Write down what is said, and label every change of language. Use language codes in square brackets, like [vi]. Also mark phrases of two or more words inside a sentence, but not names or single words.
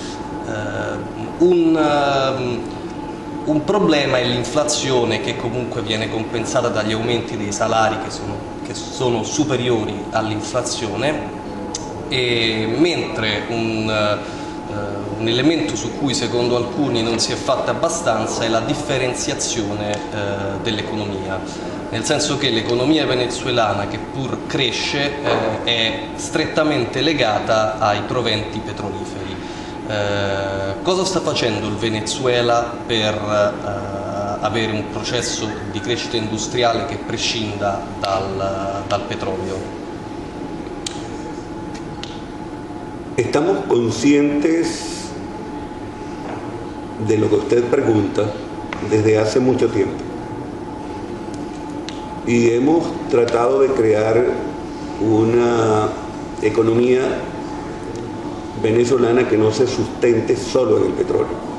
[it] Un problema è l'inflazione, che comunque viene compensata dagli aumenti dei salari che sono superiori all'inflazione, e mentre un elemento su cui secondo alcuni non si è fatta abbastanza è la differenziazione dell'economia, nel senso che l'economia venezuelana, che pur cresce, è strettamente legata ai proventi petroliferi. Cosa sta facendo il Venezuela per avere un processo di crescita industriale che prescinda dal petrolio? [es] Estamos conscientes de lo que usted pregunta desde hace mucho tiempo y hemos tratado de crear una economía venezolana que no se sustente solo en el petróleo.